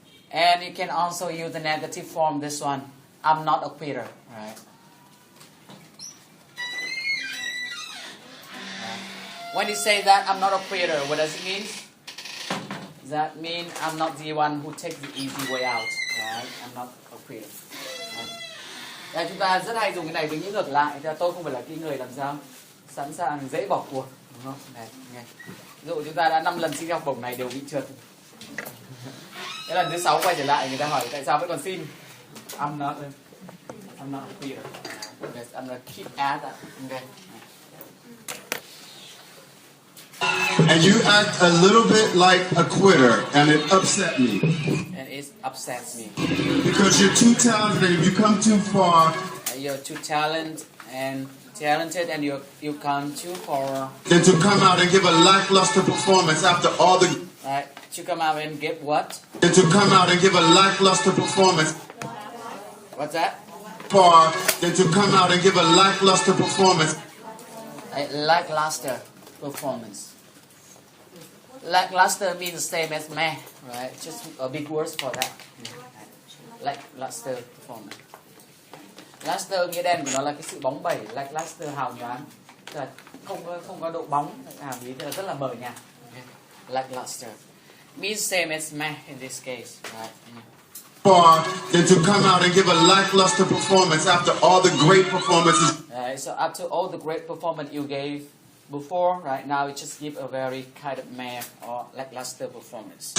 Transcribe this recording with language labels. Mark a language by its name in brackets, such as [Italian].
[English] And you can also use the negative form, this one. I'm not a quitter, right? When you say that, I'm not a quitter, what does it mean? That means I'm not the one who takes the easy way out, right? I'm not a quitter. Right? [Vietnamese] Chúng ta rất hay dùng cái này với những ngược lại. Tôi không phải là cái người làm sao sẵn sàng dễ bỏ cuộc, đúng không? Này, nghe. Ví dụ chúng ta đã 5 lần xin học bổng này đều bị trượt. Cái lần thứ 6 quay trở lại, người ta hỏi tại sao vẫn còn xin. [English] I'm not a quitter. Okay, I'm gonna keep at that. Okay. And you act a little bit like a quitter, and it upset me. And it upsets me. Because you're too talented and you come too far. You're too talented and you come too far. Than to come out and give a lackluster performance after all the. Right. To come out and give what? Than to come out and give a lackluster performance. What's that? Far than to come out and give a lackluster performance. A lackluster performance. Lackluster means the same as meh, right? Just a big word for that. Lackluster performance. [Vietnamese] Luster nghĩa đen của nó là cái sự bóng bẩy, lackluster hào nhoáng, tức là không có độ bóng, hàm ý là rất là mờ nhạt. [English] Lackluster means same as meh in this case, right? Far than to come out and give a lackluster performance after all the great performances. Right, so after all the great performance you gave before, right now you just give a very kind of meh or lackluster performance.